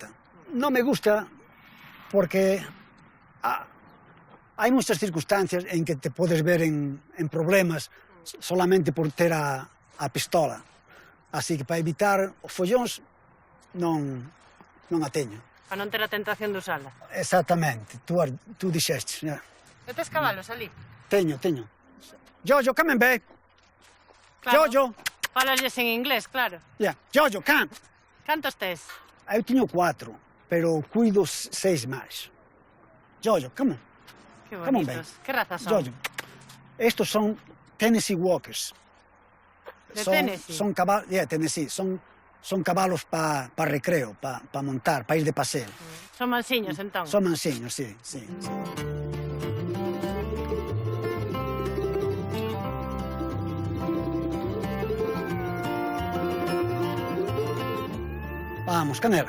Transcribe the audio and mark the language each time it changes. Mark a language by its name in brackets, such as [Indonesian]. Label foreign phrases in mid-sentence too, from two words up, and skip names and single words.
[Galician] Non me gusta porque hai moitas circunstancias en que te podes ver en problemas solamente por ter a pistola. Así que para evitar os follóns non a teño. Para non ter a tentación de usala. Exactamente, tú dixestes. E tes cabalos ali? Teño. [English] Jojo, come and back. Jojo. [Galician] Falasles en inglés, claro. [English] Jojo, come. [Galician] Cantos tes? Eu teño 4, pero cuido 6 máis. [English] Jojo, come on. [Galician] Que bonitos. Que razas son? Jojo. Estos son Tennessee Walkers. De Tennessee? Son cabalos, Tennessee. Son cabalos para recreo, para montar, para ir de paseo. Son mansiños, entón? Son mansiños, sí. Vamos, Canela.